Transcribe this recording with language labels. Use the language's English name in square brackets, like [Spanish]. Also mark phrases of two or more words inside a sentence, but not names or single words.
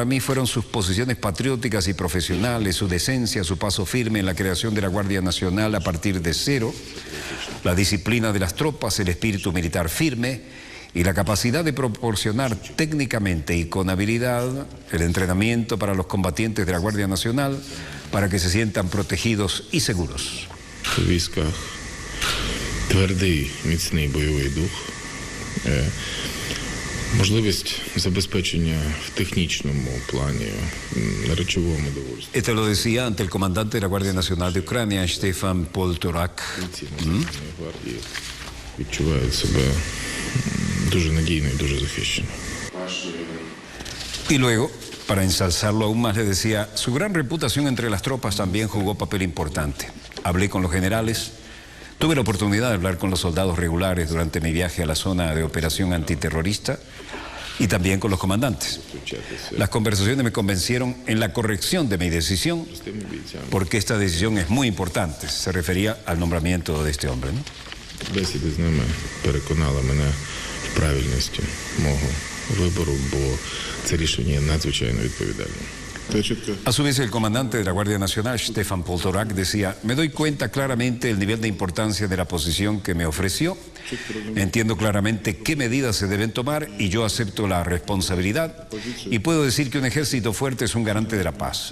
[Spanish] mí fueron sus posiciones patrióticas y profesionales, su decencia, su paso firme en la creación de la Guardia Nacional a partir de cero, la disciplina de las tropas, el espíritu militar firme y la capacidad de proporcionar técnicamente y con habilidad el entrenamiento para los combatientes de la Guardia Nacional para que se sientan protegidos y seguros. [Ukrainian] В військах твердий, міцний бойовий дух, можливість забезпечення в технічному плані, на речовому довольстві. [Spanish] Esto lo decía ante el comandante de la Guardia Nacional de Ucrania, Stefan Poltorak. [Ukrainian] Гвардії відчувають себе дуже надійно і дуже захищено. [Spanish] Y luego, para ensalzarlo aún más, le decía: su gran reputación entre las tropas también jugó papel importante. Hablé con los generales, tuve la oportunidad de hablar con los soldados regulares durante mi viaje a la zona de operación antiterrorista y también con los comandantes. Las conversaciones me convencieron en la corrección de mi decisión, porque esta decisión es muy importante. Se refería al nombramiento de este hombre, ¿no? [Ukrainian] Бесіди з ними переконали мене в правильності мого вибору, бо це рішення є надзвичайно відповідальним. [Spanish] A su vez, el comandante de la Guardia Nacional, Stefan Poltorak, decía: me doy cuenta claramente del nivel de importancia de la posición que me ofreció, entiendo claramente qué medidas se deben tomar y yo acepto la responsabilidad y puedo decir que un ejército fuerte es un garante de la paz.